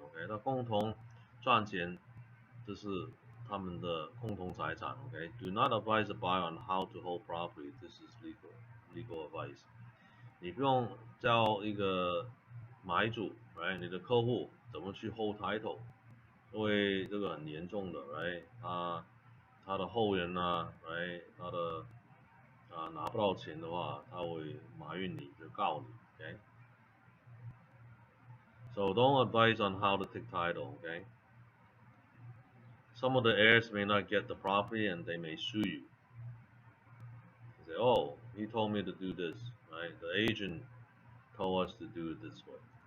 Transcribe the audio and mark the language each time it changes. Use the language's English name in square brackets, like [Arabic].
[Chinese] OK， 那共同赚钱，这是他们的共同财产。 [English] OK，Do not advise a buyer on how to hold property. This is legal advice. [Chinese] 你不用叫一个买主，right， 你的客户怎么去 hold title，因为这个很严重的，right，他的后人啊，right，他的拿不到钱的话，他会埋怨你，就告你，OK。 [English] So don't advise on how to take title, okay? Some of the heirs may not get the property and they may sue you. They say, oh, he told me to do this, right? The agent told us to do it this way.